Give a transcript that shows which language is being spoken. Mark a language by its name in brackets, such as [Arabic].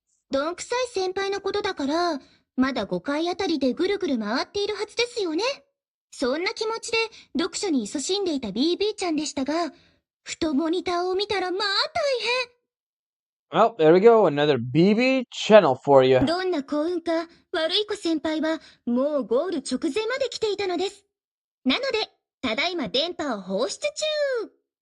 [Japanese] どんくさい先輩のことだから、まだ5階あたりでぐるぐる回っているはずですよね。そんな気持ちで読書に勤しんでいた BB ちゃんでしたが、ふとモニターを見たらまあ大変。 [English] Well, there we go, another BB channel for you. [Japanese] どんな幸運か、悪い子先輩はもうゴール直前まで来ていたのです。なので、ただいま電波を放出中。